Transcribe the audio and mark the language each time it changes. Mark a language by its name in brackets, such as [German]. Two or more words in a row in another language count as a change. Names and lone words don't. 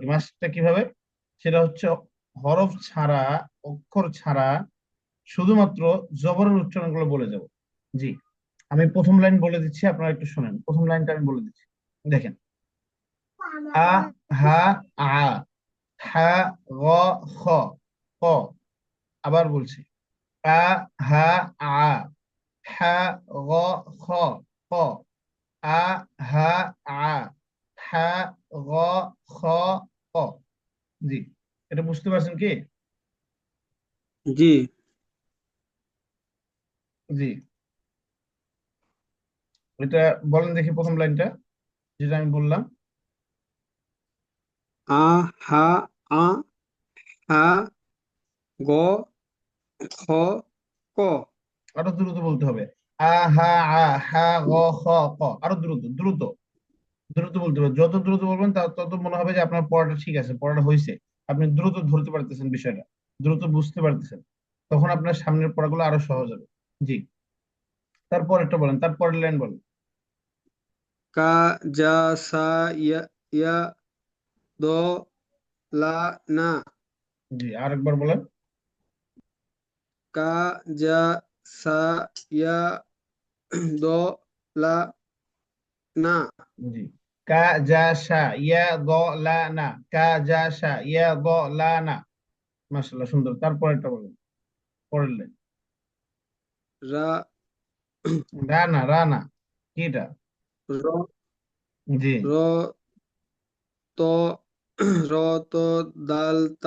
[Bangla] মাস্কটা কিভাবে, সেটা হচ্ছে হরফ ছাড়া, অক্ষর ছাড়া শুধুমাত্র জবরের উচ্চারণ গুলো বলে যাব। জি, আমি প্রথম লাইন বলে দিচ্ছি, আপনারা একটু শুনেন। প্রথম লাইনটা আমি বলে দিচ্ছি, দেখেন। আ, হা, আ, হা, গ, খ, ক। আবার বলছি, আ, হা, আ, হা, গ, খ, ক। আ, হা, আ, হা, গ, খ, ক। জি, এটা বুঝতে পারছেন কি? জি। জি, এটা বলেন দেখি প্রথম লাইনটা, যেটা আমি বললাম। আ হা আ হা গ খ ক। আরো দ্রুত বলতে হবে। আ, হা, আ, হা, গ, খ, ক। আরো দ্রুত দ্রুত দ্রুত বলতে হবে। যত দ্রুত বলবেন তত মনে হবে যে আপনার পড়াটা ঠিক আছে, পড়াটা হয়েছে। আপনি দ্রুত ধরতে পারতেছেন বিষয়টা, দ্রুত বুঝতে পারতেছেন। তখন আপনার সামনের পড়াগুলো আরো সহজ হবে। জি, তারপর একটা বলেন, তারপরের লাইন বলেন। কা জা সা ইয়া ইয়া দ লা না। জি, আরেকবার বলেন। কা জা সা ইয়া দ লা না। জি, কা জা সা ইয়া দ লা না। কা জা সা ইয়া দ লা না। মাশাআল্লাহ, সুন্দর। তারপর একটা বলেন, পরের লাইন। রা রানা, রানা কি এটা? র জি, র ত র ত দাল তা